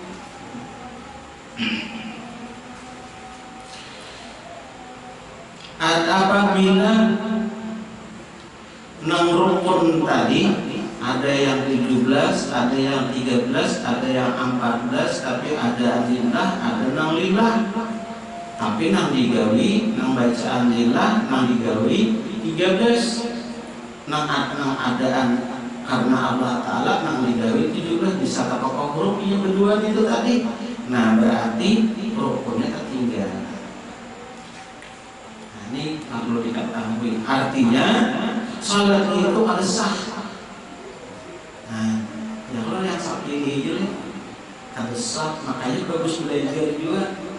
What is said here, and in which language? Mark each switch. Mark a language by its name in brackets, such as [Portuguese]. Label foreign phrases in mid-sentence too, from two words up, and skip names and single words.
[Indonesian] Apabila enam rukun tadi ada yang 17, ada yang 13, ada yang 14, tapi ada lillah, ada nang lillah. Tapi nang digawi, nang bacaan lillah, nang digawi 13. Nang adaan karena Allah Ta'ala nang digawi 17 bisa pokok hurufnya berdua itu tadi. Nah berarti rukunnya tertinggal. Ini perlu diketahui. Artinya sholat itu harus sah. Nah, ya kalau yang seperti ini harus sah, makanya bagus belajar juga.